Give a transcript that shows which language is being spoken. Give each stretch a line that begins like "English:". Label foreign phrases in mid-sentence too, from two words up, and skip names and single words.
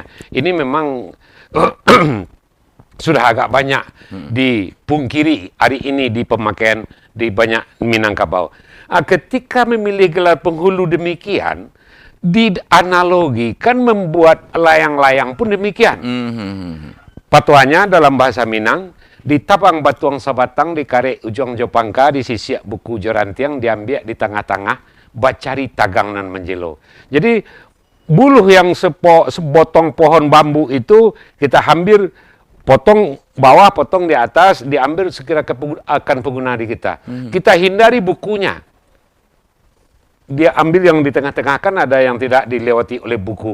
Indonesian: Ini memang sudah agak banyak dipungkiri hari ini di pemakaian di banyak Minangkabau. Ketika memilih gelar penghulu demikian, dianalogikan membuat layang-layang pun demikian. Patuanya dalam bahasa Minang,
Minangkabau: ditapang batuang sabatang, dikarek ujung jopangka, disisiak buku jorantiang, diambil di tengah-tengah, bacari tagang nan menjelo.
Indonesian: Jadi buluh yang sebotong pohon bambu itu kita ambil, potong bawah, potong di atas, diambil sekira akan pengguna di kita. Kita hindari bukunya. Dia ambil yang di tengah-tengah, kan ada yang tidak dilewati oleh buku.